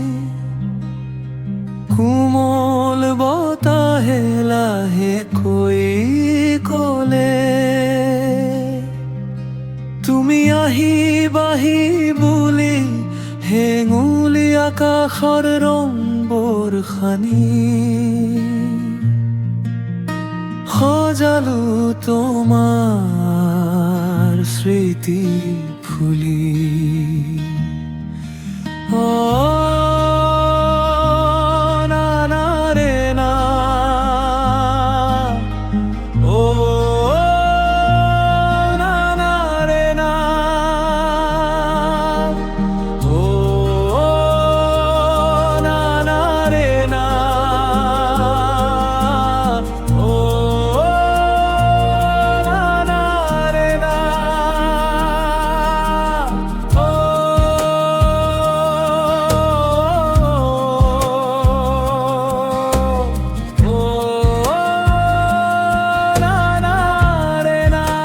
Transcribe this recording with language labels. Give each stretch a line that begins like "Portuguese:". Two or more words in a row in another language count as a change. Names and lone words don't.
Assamese: কোমল বতাহে লাহেকৈ ক'লে তুমি আহিবাহি বুলি, হেঙুলি আকাশৰ ৰংবোৰ সানি সজালো তোমাৰ স্মৃতি ফুলি। না না ৰে না, ও না না ৰে না,
Bangla: ও না না রে না, ও না না রে না, ও না না রে না।